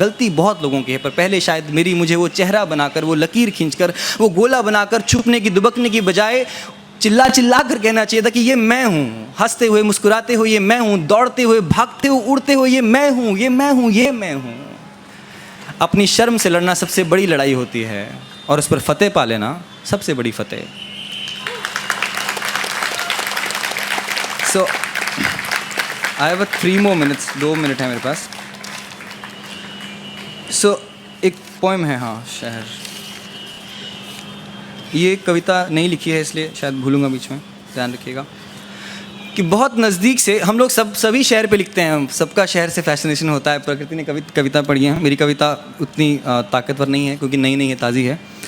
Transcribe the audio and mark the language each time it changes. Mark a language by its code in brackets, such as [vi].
[hi] गलती बहुत लोगों की है, पर पहले शायद मेरी। मुझे वो चेहरा बनाकर, वो लकीर खींचकर, वो गोला बनाकर छुपने की दुबकने की बजाय चिल्ला चिल्ला कर कहना चाहिए था कि ये मैं हूँ। हंसते हुए मुस्कुराते हुए ये मैं हूँ, दौड़ते हुए भागते हुए उड़ते हुए ये मैं हूँ, ये मैं हूँ, ये मैं हूँ। अपनी शर्म से लड़ना सबसे बड़ी लड़ाई होती है, और उस पर फतेह पा लेना सबसे बड़ी फतेह। [en] So, I have 3 more minutes, [hi] 2 minute है मेरे पास। So, एक पोएम है, हाँ, शहर। ये कविता नहीं लिखी है इसलिए शायद भूलूंगा बीच में, ध्यान रखिएगा। कि बहुत नज़दीक से हम लोग सभी शहर पे लिखते हैं, सबका शहर से फैसिनेशन होता है। प्रकृति ने कविता पढ़ी है, मेरी कविता उतनी ताकतवर नहीं है क्योंकि नई नई है, ताज़ी है।